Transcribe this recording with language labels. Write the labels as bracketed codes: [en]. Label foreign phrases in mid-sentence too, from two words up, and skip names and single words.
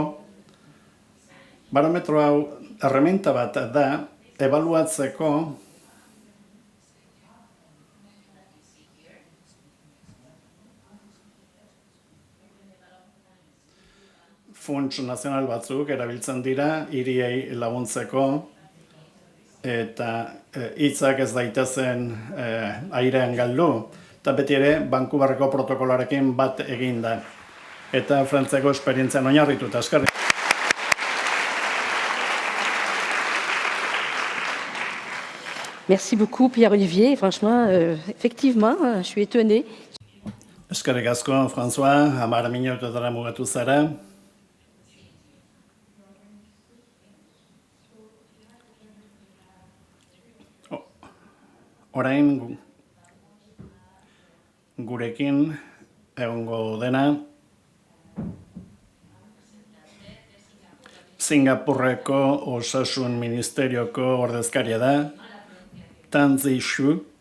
[eu] Barometro hau erreminta bat da, ebaluatzeko funts nazional batzuk erabiltzen dira, hiriei laguntzeko, eta hitzak ez daitezen airean galdu, eta beti ere Bankuberreko protokoloarekin bat egin da. Eta Frantziako esperientzian oinarrituta, eskerrik. [fr] Merci beaucoup, Pierre-Olivier. Franchement, effectivement, je suis étonnée. [eu] Eskerrik asko, François, 10 minutuetara mugatu zara. Orain gurekin egongo dena Singapurreko Osasun Ministerioko ordezkaria da, Tan Zhi-Shu.